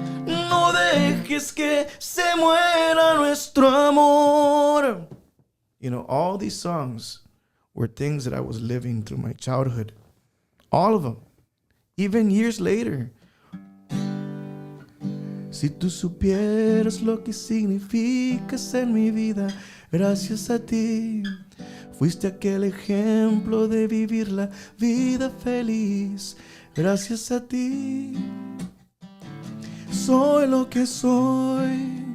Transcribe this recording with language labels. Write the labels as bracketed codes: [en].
[es] No dejes que se muera nuestro amor. [en] You know, all these songs were things that I was living through my childhood. All of them. Even years later. [es] Si tú supieras lo que significas en mi vida, gracias a ti. Fuiste aquel ejemplo de vivir la vida feliz. Gracias a ti. Soy lo que soy.